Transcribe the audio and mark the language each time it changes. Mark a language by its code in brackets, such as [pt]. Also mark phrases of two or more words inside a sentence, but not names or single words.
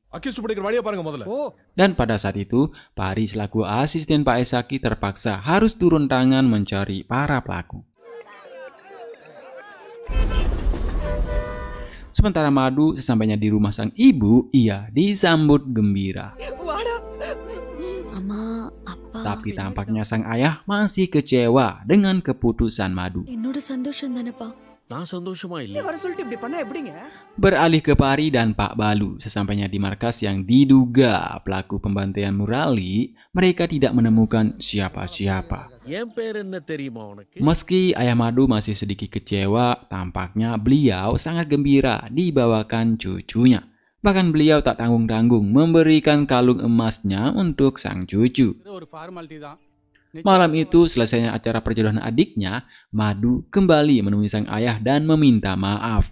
[id] Dan pada saat itu, Pari selaku asisten Pak Esaki terpaksa harus turun tangan mencari para pelaku. Sementara Madu sesampainya di rumah sang ibu, ia disambut gembira. [ta] Amma, Appa. [id] Tapi tampaknya sang ayah masih kecewa dengan keputusan Madu. [ta] என்னோட சந்தோஷம் தானப்பா. நான் சந்தோஷமா இல்லை. வர சொல்லிட்டு இப்படி பண்ணா எப்படிங்க? [id] Beralih ke Pari dan Pak Balu, sesampainya di markas yang diduga pelaku pembantaian Murali, mereka tidak menemukan siapa-siapa. [ta] என் பேர் என்ன தெரியுமா உனக்கு? [id] Meski ayah Madu masih sedikit kecewa, tampaknya beliau sangat gembira dibawakan cucunya. Bahkan beliau tak tanggung-tanggung memberikan kalung emasnya untuk sang cucu. Malam itu selesainya acara perjodohan adiknya, Madu kembali menemui sang ayah dan meminta maaf.